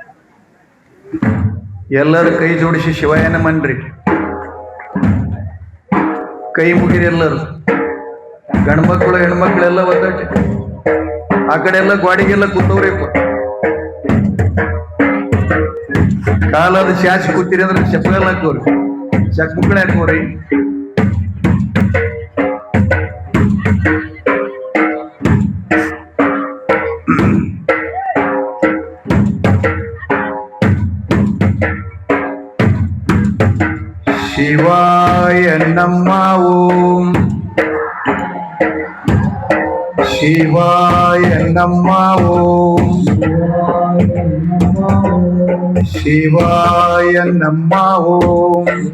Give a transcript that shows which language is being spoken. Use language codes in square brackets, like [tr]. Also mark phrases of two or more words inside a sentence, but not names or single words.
[kn] ಎಲ್ಲರೂ ಕೈ ಜೋಡಿಸಿ ಶಿವಾಯನ ಮನ್ರಿ, ಕೈ ಮುಗಿರಿ ಎಲ್ಲರೂ. ಗಂಡ್ಮಕ್ಳು ಹೆಣ್ಮಕ್ಳೆಲ್ಲ ಒದ್ದಾಟೆ, ಆ ಕಡೆ ಎಲ್ಲ ಗಾಡಿಗೆಲ್ಲ ಕೂತವ್ರಿಪ್ಪ. ಕಾಲದ ಚಾಚಿ ಕೂತಿರಿ ಅಂದ್ರೆ ಚಪ್ಪಲ್ ಹಾಕೋರಿ, ಚಕ್ ಮುಕ್ಕಳೆ ಹಾಕೋರಿ. [sa] ಶಿವಾಯ ನಮ ಓಂ, ಶಿವಾಯ ನಮ ಓಂ, ಶಿವಾಯ ನಮ ಓಂ,